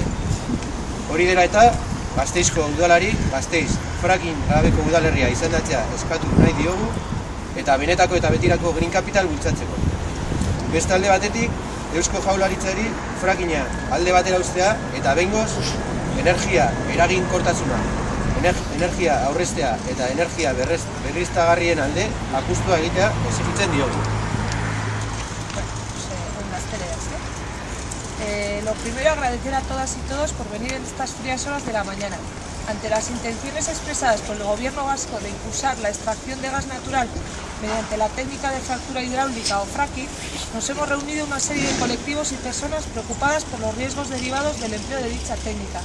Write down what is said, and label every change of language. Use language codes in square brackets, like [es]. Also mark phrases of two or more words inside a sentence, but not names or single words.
[eu] Hori dela eta, Gasteizko udalari, Gasteiz fracking gabeko udalerria izendatzea eskatu nahi diogu eta benetako eta betirako [en] green capital [eu] bultzatzeko. Beste alde batetik, Eusko Jaurlaritzari frackinga alde batera uztea eta behingoz energia eraginkortasuna, energia aurreztea eta energia berriztagarrien alde apustua egitea exigitzen diogu. [es] Lo primero, agradecer a todas y todos por venir en estas frías horas de la mañana. Ante las intenciones expresadas por el Gobierno vasco de impulsar la extracción de gas natural mediante la técnica de fractura hidráulica o fracking, nos hemos reunido una serie de colectivos y personas preocupadas por los riesgos derivados del empleo de dicha técnica.